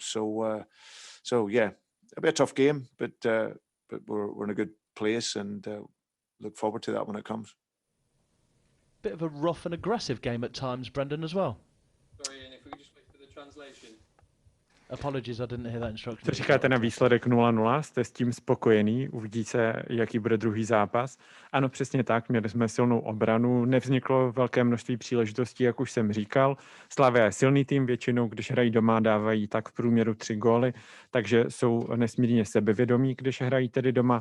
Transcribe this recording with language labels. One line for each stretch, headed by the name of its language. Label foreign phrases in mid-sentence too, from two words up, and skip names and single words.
English: So yeah, it'll be a tough game, but we're in a good place, and look forward to that when it comes. Bit of a rough and aggressive game at times, Brendan, as well. Sorry, Ian, if we could just wait for the translation. Apologies, I didn't hear that instruction.
Czech: Co říkáte na výsledek 0-0? Jste s tím spokojený? Uvidí se, jaký bude druhý zápas? Ano, přesně tak. Měli jsme silnou obranu. Nevzniklo velké množství příležitostí, jak už jsem říkal. Slavia je silný tým, většinou, když hrají doma, dávají tak v průměru 3 góly, takže jsou nesmírně sebevědomí, když hrají tedy doma.